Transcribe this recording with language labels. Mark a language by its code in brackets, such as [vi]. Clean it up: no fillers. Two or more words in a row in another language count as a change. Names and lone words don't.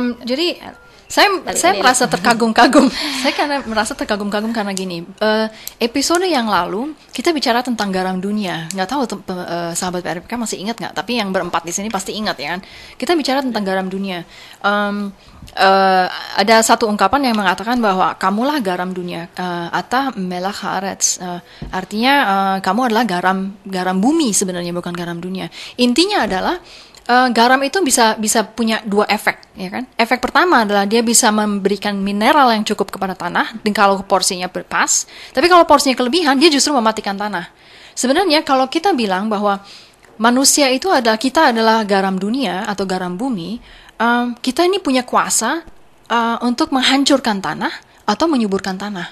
[id] Jadi saya merasa terkagum-kagum. Saya karena merasa terkagum-kagum karena gini. Episode yang lalu kita bicara tentang garam dunia. Nggak tahu sahabat PRPK masih ingat nggak? Tapi yang berempat di sini pasti ingat ya kan. Kita bicara tentang garam dunia. Ada satu ungkapan yang mengatakan bahwa kamulah garam dunia. [he] אתה מלח הארץ. [id] Artinya kamu adalah garam bumi sebenarnya, bukan garam dunia. Intinya adalah garam itu bisa punya dua efek, ya kan? Efek pertama adalah dia bisa memberikan mineral yang cukup kepada tanah, dan kalau porsinya pas. Tapi kalau porsinya kelebihan, dia justru mematikan tanah. Sebenarnya kalau kita bilang bahwa manusia itu kita adalah garam dunia atau garam bumi, kita ini punya kuasa untuk menghancurkan tanah atau menyuburkan tanah.